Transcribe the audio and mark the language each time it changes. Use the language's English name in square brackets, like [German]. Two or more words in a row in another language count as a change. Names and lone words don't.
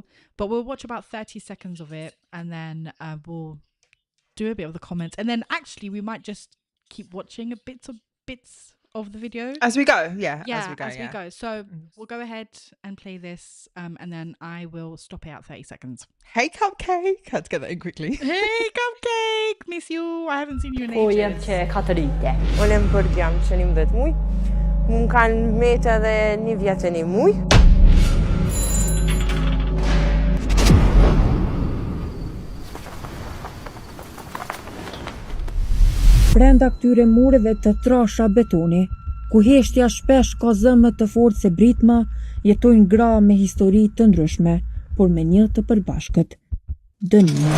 [English] But we'll watch about 30 seconds of it, and then we'll do a bit of the comments, and then actually we might just keep watching bits of the video as we go. As we go. So we'll go ahead and play this, and then I will stop it at 30 seconds. Hey Cupcake, had to get that in quickly. Hey Cupcake, miss you. I haven't seen you in ages. [Albanian] Olem përgjam që një mbet muj, mun kanë meta dhe një vjetë një muj. Brenda këtyre mureve të trasha betoni, ku heshtja shpesh ka zëmë të fortë se britma, jetojnë gra me histori të ndryshme, por me një të përbashkët, dënime.